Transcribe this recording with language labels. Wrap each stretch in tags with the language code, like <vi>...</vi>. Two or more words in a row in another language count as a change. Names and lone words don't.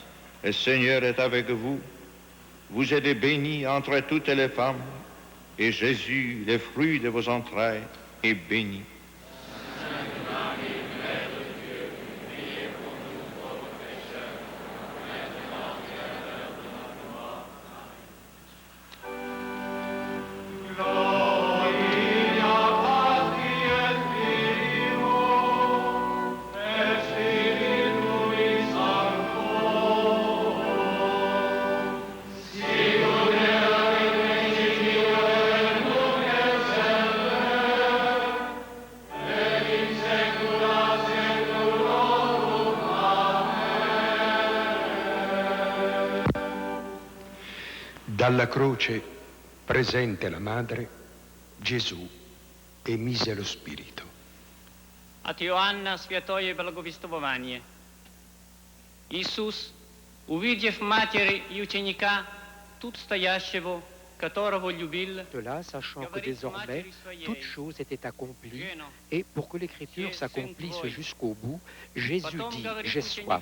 <fr>Le Seigneur est avec vous. Vous êtes bénie entre toutes les femmes, et Jésus, le fruit de vos entrailles, est béni. Sainte Marie, Mère de Dieu, priez pour nous pauvres pécheurs, maintenant et à l'heure de notre mort. Amen.</fr> <la>Gloria Patri et Filio, et Spiritui Sancto, sicut erat in principio et nunc et semper, et in saecula saeculorum. Amen.</la> <it>Dalla croce, presente la madre, Gesù emise lo spirito.</it> <ru>От Иоанна святое благовествование. Иисус, увидев матери и ученика, тут стоящего, которого любил,</ru> <fr>Cela, sachant que désormais toute chose était accomplie, et pour que l'écriture s'accomplisse jusqu'au bout, Jésus dit « J'ai soif ».</fr>